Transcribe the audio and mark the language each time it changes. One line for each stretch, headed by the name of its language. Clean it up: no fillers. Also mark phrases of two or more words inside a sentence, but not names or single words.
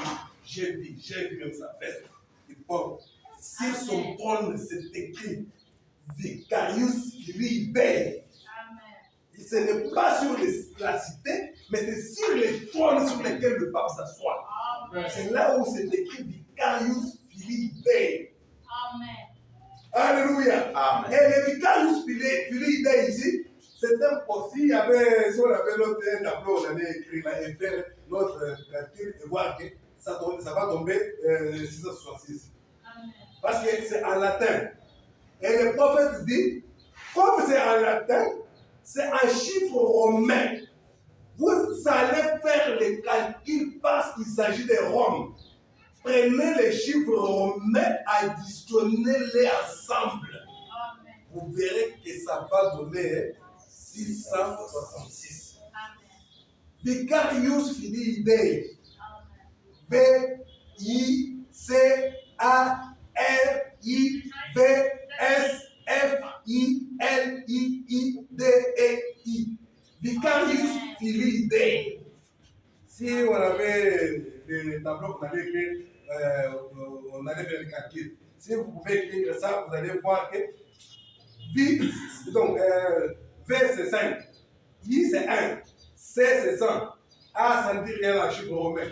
French: J'ai vu même sa veste. Et bon, sur son trône, c'est écrit
Latin: Vicarius Filii Dei.
French: Ce n'est pas sur la cité, mais c'est sur les trônes sur lesquels le pape s'assoit. C'est là où c'est écrit
Latin: Vicarius Filii Dei.
French: Amen. Alléluia. Amen. Et le
Latin: Vicarius Filii Dei
French: ici, c'est un poste. Si on avait notre tableau, on allait écrire là et faire notre calcul et voir que ça va tomber 666. Amen. Parce que c'est en latin. Et le prophète dit, comme c'est en latin, c'est un chiffre romain. Vous allez faire les calculs parce qu'il s'agit de Rome. Prenez les chiffres romains, additionnez-les ensemble. Amen. Vous verrez que ça va donner 666. Amen.
Latin: Vicarius Filii Dei. Amen. Vicarius-Filii-Dei. Vicarius Filii Dei.
French: Si on avait des tableaux qu'on allait écrire, on allait faire le calcul. Si vous pouvez écrire ça, vous allez voir que V c'est 5, I c'est 1, C c'est 100, A ça ne dit rien en chiffre romain.